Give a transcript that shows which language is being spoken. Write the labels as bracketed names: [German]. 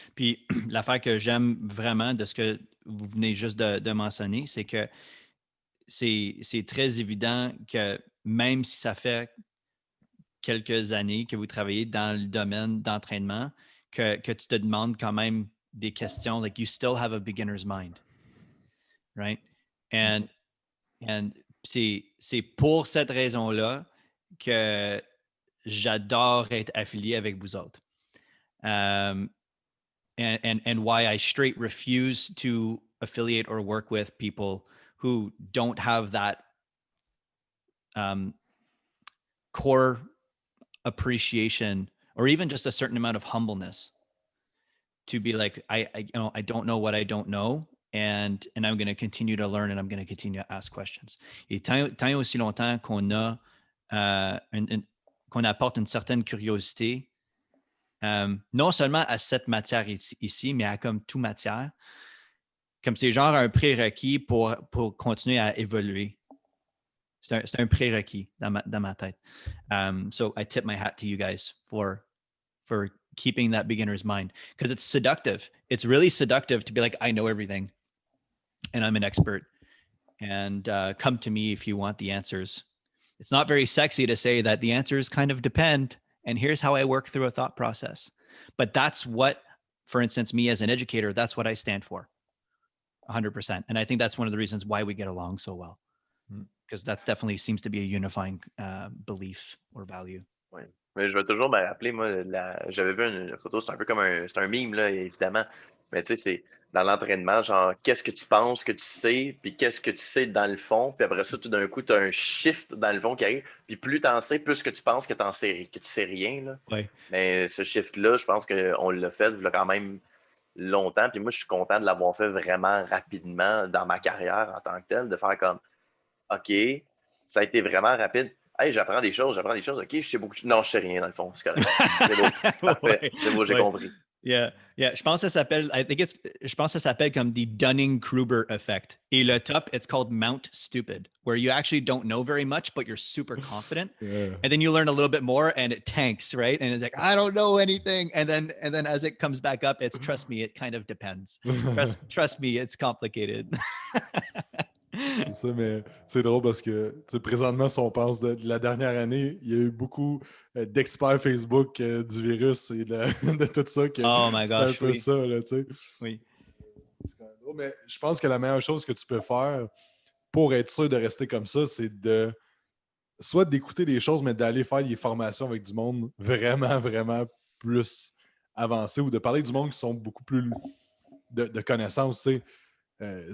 [French] Puis l'affaire que j'aime vraiment de ce que vous venez juste de mentionner, c'est que c'est très évident que même si ça fait quelques années que vous travaillez dans le domaine d'entraînement, que tu te demandes quand même des questions, [English] like you still have a beginner's mind, right? [French] And c'est pour cette raison-là que j'adore être affilié avec vous autres. [English] And why I straight refuse to affiliate or work with people who don't have that core appreciation or even just a certain amount of humbleness to be like, I don't know what I don't know. And I'm going to continue to learn and I'm going to continue to ask questions. [French] Et tant aussi longtemps qu'on a qu'on apporte une certaine curiosité, non seulement à cette matière ici, mais à comme toute matière, comme c'est genre un prérequis pour continuer à évoluer. C'est un prérequis dans ma tête. [English] So I tip my hat to you guys for keeping that beginner's mind, because it's seductive. It's really seductive to be like, I know everything and I'm an expert, and come to me if you want the answers. It's not very sexy to say that the answers kind of depend, and here's how I work through a thought process. But that's what, for instance, me as an educator, that's what I stand for 100%. And I think that's one of the reasons why we get along so well, because that's definitely seems to be a unifying belief or value. [French] Oui. Mais je vais toujours me rappeler, moi, j'avais vu une photo, c'est un peu comme c'est un meme, là, évidemment. Mais tu sais, c'est dans l'entraînement, genre, qu'est-ce que tu penses que tu sais, puis qu'est-ce que tu sais dans le fond, puis après ça, tout d'un coup, tu as un shift dans le fond qui arrive, puis plus tu en sais, plus que tu penses que tu sais rien, là. Oui. Mais ce shift-là, je pense qu'on l'a fait il y a quand même longtemps, puis moi, je suis content de l'avoir fait vraiment rapidement dans ma carrière en tant que tel, de faire comme, OK, ça a été vraiment rapide. Hey, j'apprends des choses. OK, je sais beaucoup. Non, je sais rien dans le fond. C'est correct. C'est beau. Parfait. C'est beau, j'ai compris. [English] Yeah. [French] Je pense que ça s'appelle comme [English] the Dunning-Kruger effect. [French] Et le top, [English] it's called Mount Stupid, where you actually don't know very much, but you're super confident. Yeah. And then you learn a little bit more and it tanks, right? And it's like, I don't know anything. And then as it comes back up, it's trust me, it kind of depends. Trust me, it's complicated. [French] C'est ça, mais c'est drôle parce que présentement, si on pense de la dernière année, il y a eu beaucoup d'experts Facebook du virus et de tout ça. Que [English] oh my gosh, [French] c'est un peu ça, là, tu sais. Oui. C'est quand même drôle, mais je pense que la meilleure chose que tu peux faire pour être sûr de rester comme ça, c'est de soit d'écouter des choses, mais d'aller faire des formations avec du monde vraiment, vraiment plus avancé ou de parler du monde qui sont beaucoup plus de connaissances, tu sais.